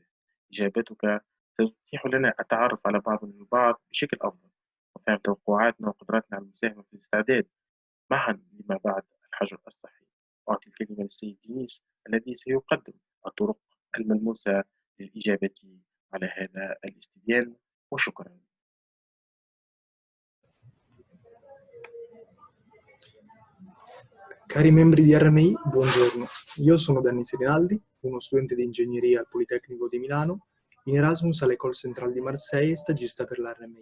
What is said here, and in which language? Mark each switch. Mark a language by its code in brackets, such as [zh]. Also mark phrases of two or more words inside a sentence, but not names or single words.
[ar] إجابتك تتيح لنا التعرف على بعضنا البعض بشكل أفضل، وفهم توقعاتنا وقدراتنا على المساهمة في الاستعداد معا لما بعد الحجر الصحي. أعطي الكلمة للسيد دينيس الذي سيقدم الطرق الملموسة للإجابة على هذا الاستبيان، وشكرا. [it] Cari membri di RMI, buongiorno. Io sono Dennis Rinaldi, uno studente di ingegneria al Politecnico di Milano, in Erasmus all'École Centrale di Marseille e stagista per la RMI.